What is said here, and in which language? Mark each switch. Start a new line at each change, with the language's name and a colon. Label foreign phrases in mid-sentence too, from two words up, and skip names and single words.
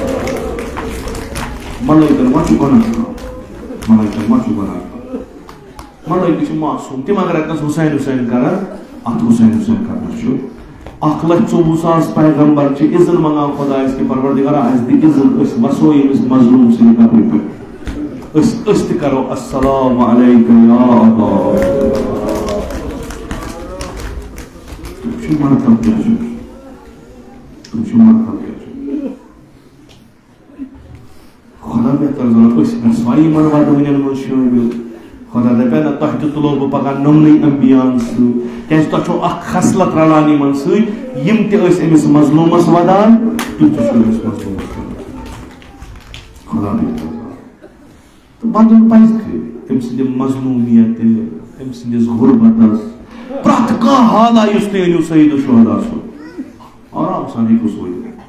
Kashmiri: ملٲیکن ما چھُ گۄناہ کانٛہہ ملٲیکن ما چھُ گۄناہ کانٛہہ ملٲیکہٕ چھِ معصوٗم تِم اگر اتنس حُسین حُسین کرن اتھ حُسین حُسین کرنس چھُ 1,24,000 پیغمبر چھِ اِذن منگان خۄدایس کہِ پروردِگارا اَسہِ دِ اِذن أسۍ وسو ییٚمِس مظلوٗم سٕنٛدِ قبرِ پٮ۪ٹھ أسۍ تہِ کرو
Arabic: السلام علیکم
Kashmiri: یا اللہ مطلب کیا مطلب کیا خدا بہتر زانان گژھوایی یمن ودٲنین منٛز شٲمِل خدا دپے نہ تۄہہِ تہِ تُلو بہٕ پگاہ نمنٕے انبیاہن سۭتۍ کیازِ تۄہہِ چھو اکھ خصلت رلان یمن سۭتۍ یِم تہِ ٲسۍ أمِس مظلوٗمس ودان تُہۍ تہِ چھِو أمِس مظلوٗمس خدا بہتر زانان تہٕ ودُن پزِ أمۍ سٕنٛدِ مظلوٗمیت أمۍ سٕنٛدِس غُربتس پرٛٮ۪تھ کانٛہہ حالا یُس تُہۍ أنِو سعید الشہدا صٲب آرام سان ہیٚکِو سوٗزِتھ